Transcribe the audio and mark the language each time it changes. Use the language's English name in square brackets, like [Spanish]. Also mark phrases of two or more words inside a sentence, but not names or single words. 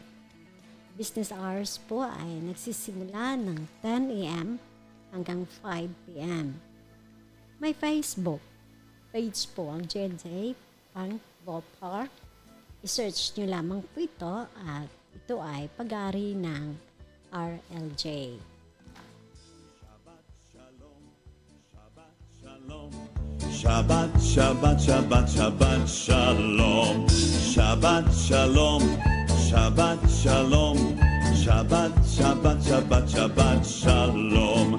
[English] Business hours [Filipino] po ay nagsisimula ng 10 a.m. hanggang 5 p.m. May Facebook page po ang J&J Paintball Park. I-search nyo lamang po ito at ito ay pag-ari ng RLJ. [Hebrew] שבת, שבת, שבת, שבת, שלום. שבת, שלום. שבת, שלום. שבת, שבת, שבת, שבת, שלום.